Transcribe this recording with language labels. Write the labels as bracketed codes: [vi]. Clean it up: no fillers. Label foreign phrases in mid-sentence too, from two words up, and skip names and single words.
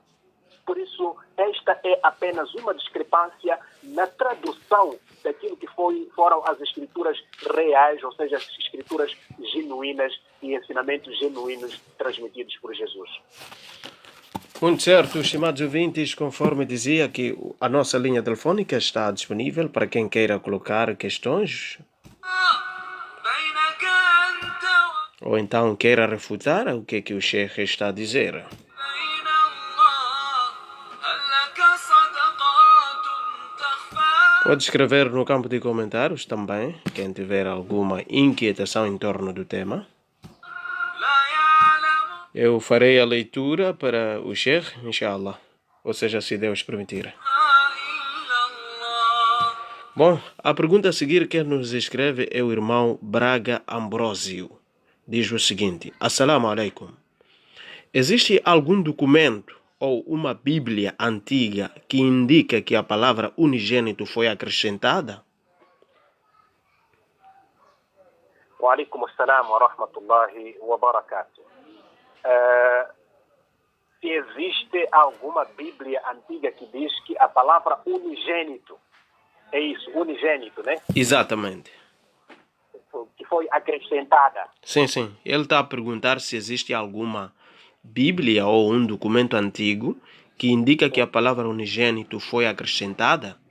[pt] Por isso, esta é apenas uma discrepância na tradução daquilo que foram as escrituras reais, ou seja, as escrituras genuínas e ensinamentos genuínos transmitidos por Jesus. Muito certo, estimados ouvintes, conforme dizia que a nossa linha telefônica está disponível para quem queira colocar questões [ar] بينك أنت [pt] ou então queira refutar o que o Sheikh está a dizer. [ar] وبين الله هل لك صدقات تخفى [pt] Pode escrever no campo de comentários também, quem tiver alguma inquietação em torno do tema. [ar] لا يعلم [pt] Eu farei a leitura para o Sheikh, inshallah, ou seja, se Deus permitir. [ar] إلا الله. [pt] Bom, a pergunta a seguir que nos escreve é o irmão Braga Ambrósio. Diz o seguinte: [ar] السلام عليكم. [pt] Existe algum documento ou uma Bíblia antiga que indica que a palavra unigênito foi acrescentada? [ar] وعليكم السلام ورحمة الله وبركاته. [pt] Se existe alguma Bíblia antiga que diz que a palavra unigênito, é isso, unigênito, né? Exatamente. que foi acrescentada. Sim, sim. Ele está a perguntar se existe alguma Bíblia ou um documento antigo que indica que a palavra unigênito foi acrescentada.